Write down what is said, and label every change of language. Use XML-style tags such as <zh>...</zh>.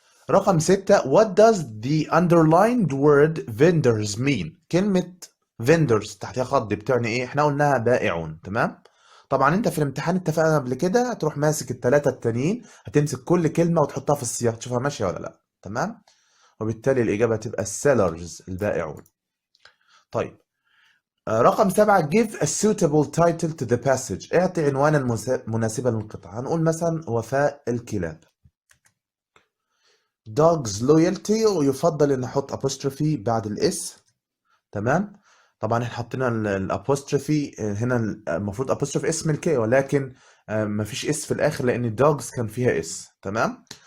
<ar>رقم 6</ar> <en>what does the underlined word vendors mean؟</en> <ar>كلمة vendors تحتها خط دي بتعني ايه؟ احنا قلناها بائعون. تمام. طبعا انت في الامتحان اتفقنا قبل كده هتروح ماسك الثلاثة التانيين، هتمسك كل كلمة وتحطها في السياق تشوفها ماشية ولا لا. تمام. وبالتالي الإجابة تبقى sellers البائعون. طيب رقم 7</ar> <en>give a suitable title to the passage.</en> <ar>اعطي عنوانا مناسبا للقطعة. هنقول مثلا وفاء الكلاب.</ar> <en>dogs loyalty،</en> <ar>ويفضل ان نحط apostrophe بعد الاس. تمام. طبعا احنا حطينا الابوستروفي هنا، المفروض apostrophe اسم ملكية، ولكن مفيش اس في الاخر لان dogs كان فيها اس. تمام.</ar>